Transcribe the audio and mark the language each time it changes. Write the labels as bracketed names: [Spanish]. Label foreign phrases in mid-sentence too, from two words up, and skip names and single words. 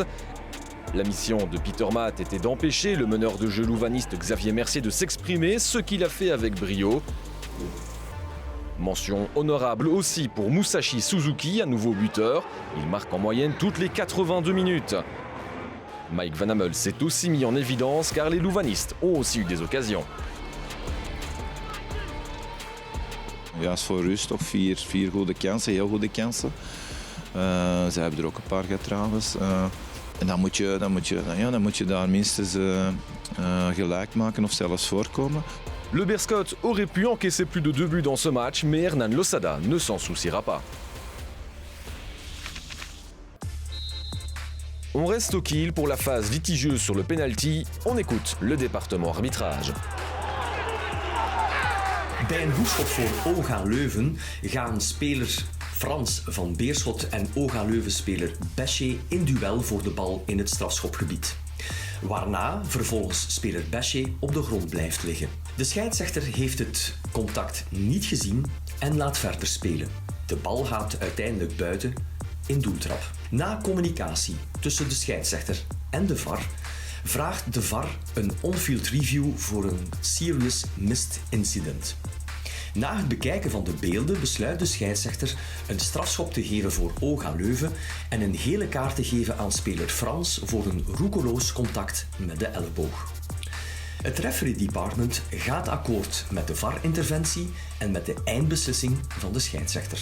[French] La mission de Petermat était d'empêcher le meneur de jeu louvaniste Xavier Mercier de s'exprimer, ce qu'il a fait avec brio. Mention honorable aussi pour Musashi Suzuki, à nouveau buteur. Il marque en moyenne toutes les 82 minutes. Mike Van Hammel s'est aussi mis en évidence car les louvanistes ont aussi eu des occasions. [Dutch] Ja, is voor rust toch 4 goede kansen, heel goede kansen. Ze hebben er ook een paar gehad trouwens. En dan moet je daar minstens gelijk maken of zelfs voorkomen. [French] Le Berscott aurait pu encaisser plus de 2 buts dans ce match, mais Hernan Losada ne s'en souciera pas. On reste au kill pour la phase litigieuse sur le penalty. On écoute le département arbitrage. [Dutch] Bij een hoekschop voor OGA Leuven gaan speler Frans van Beerschot en OGA Leuven-speler Besché in duel voor de bal in het strafschopgebied. Waarna vervolgens speler Besché op de grond blijft liggen. De scheidsrechter heeft het contact niet gezien en laat verder spelen. De bal gaat uiteindelijk buiten in doeltrap. Na communicatie tussen de scheidsrechter en de VAR vraagt de VAR een [English] on-field review [Dutch] voor een [English] serious missed incident. [Dutch] Na het bekijken van de beelden besluit de scheidsrechter een strafschop te geven voor OGA Leuven en een gele kaart te geven aan speler Frans voor een roekeloos contact met de elleboog. Het [English] referee department [Dutch] gaat akkoord met de VAR-interventie en met de eindbeslissing van de scheidsrechter.